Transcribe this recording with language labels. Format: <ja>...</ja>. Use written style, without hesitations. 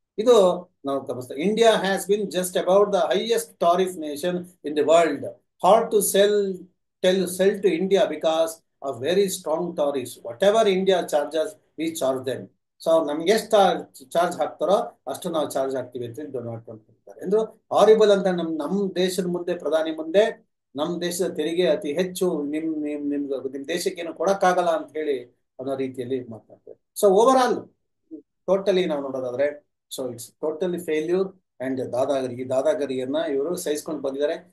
<kn>ಇದು ನಾವು ಗಮನಿಸ್ತೀವಿ.</kn> <en>India has been just about the highest tariff nation in the world. Hard to sell to India because of very strong tariffs. Whatever India charges, we charge them.</en> <kn>So ನಮ್ಗೆ ಎಷ್ಟು charge ಹಾಕ್ತಾರೋ ಅಷ್ಟು ನಾವು charge ಹಾಕ್ತೀವಿ ಅಂತ Donald Trump ಹೇಳ್ತಾರೆ. ಎಂದು horrible ಅಂತ ನಮ್ಮ ದೇಶದ ಮುಂದೆ, ಪ್ರಧಾನಿ ಮುಂದೆ ನಮ್ಮ ದೇಶದ ತೆರಿಗೆ ಅತಿ ಹೆಚ್ಚು, ನಿಮ್ ದೇಶಕ್ಕೆ ಏನು ಕೊಡಕ್ಕಾಗಲ್ಲ ಅಂತ ಹೇಳಿ ಅನ್ನೋ ರೀತಿಯಲ್ಲಿ ಮಾತನಾಡ್ತಾರೆ. ಸೊ ಓವರ್ ಆಲ್ ಟೋಟಲಿ ನಾವು ನೋಡೋದಾದ್ರೆ,</kn> <en>so it's totally failure</en> <kn>and ಈ ದಾದಾಗಿರಿಯನ್ನ ಇವರು ಸಹಿಸ್ಕೊಂಡು ಬಂದಿದ್ದಾರೆ.</kn>